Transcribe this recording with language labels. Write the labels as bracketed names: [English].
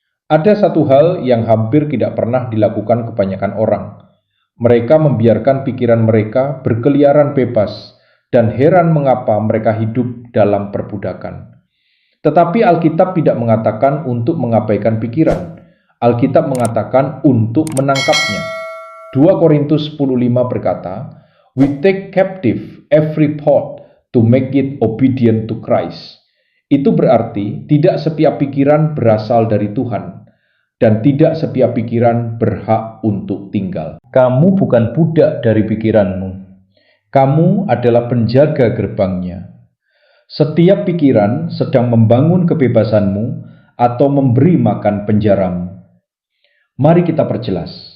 [Indonesian] Ada satu hal yang hampir tidak pernah dilakukan kebanyakan orang. Mereka membiarkan pikiran mereka berkeliaran bebas dan heran mengapa mereka hidup dalam perbudakan. Tetapi Alkitab tidak mengatakan untuk mengabaikan pikiran. Alkitab mengatakan untuk menangkapnya. 2 Korintus 10:5 berkata, [English] "We take captive every thought to make it obedient to Christ." [Indonesian] Itu berarti tidak setiap pikiran berasal dari Tuhan, dan tidak setiap pikiran berhak untuk tinggal. Kamu bukan budak dari pikiranmu. Kamu adalah penjaga gerbangnya. Setiap pikiran sedang membangun kebebasanmu atau memberi makan penjaramu. Mari kita perjelas.